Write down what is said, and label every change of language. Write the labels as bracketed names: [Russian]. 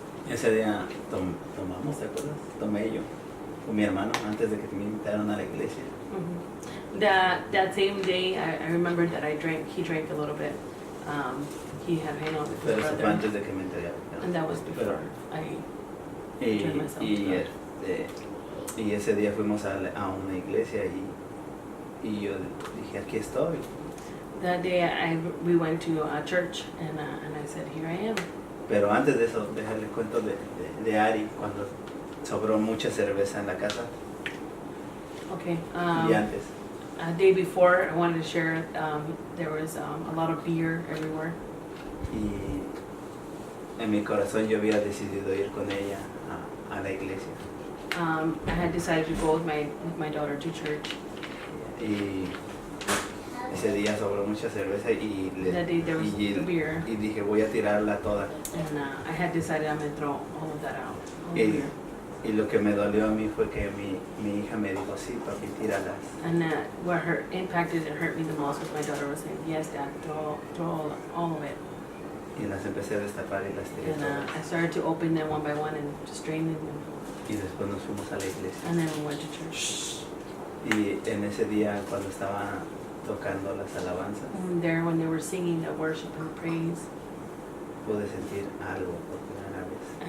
[Spanish] Ese día tomamos, ¿te acuerdas? Tomé yo con mi hermano antes de que me invitaron a la iglesia. Mhm. [English] That same day, I remember that he drank a little bit. He had hang out with his [Spanish] Pero eso fue [English] brother, [Spanish] antes de que me entregara. [English] and that was before I. Turn myself to God. [Spanish] Y ese día fuimos a una iglesia y yo dije, aquí estoy. [English] That day, we went to a church, and I said, here I am. [Spanish] Pero antes de eso, déjale cuento de Ari, cuando sobró mucha cerveza en la casa. [English] Okay. [Spanish] Y antes. [English] A day before, I wanted to share. There was a lot of beer everywhere, [Spanish] Y en mi corazón yo había decidido ir con ella a la iglesia. [English] I had decided to go with my daughter to church. [Spanish] Y ese día sobró mucha cerveza [English] That day there was the beer, [Spanish] y dije, voy a tirarla toda. [English] and I had decided I'm gonna throw all of that out. All the [Spanish] Y, [English] beer. [Spanish] y lo que me dolió a mí fue que mi hija me dijo, sí, papi, tíralas. [English] And what impacted and hurt me the most was my daughter was saying, yes, Dad, throw all of it. [Spanish] Y las empecé a destapar y las tiré [English] And [Spanish] todas. [English] I started to open them one by one and just drain them, [Spanish] Y después nos fuimos a la iglesia. [English] and then we went to church. [Spanish] Y en ese día, cuando estaban tocando las alabanzas, [English] And there, when they were singing the worship and praise, [Spanish] pude sentir algo por primera vez.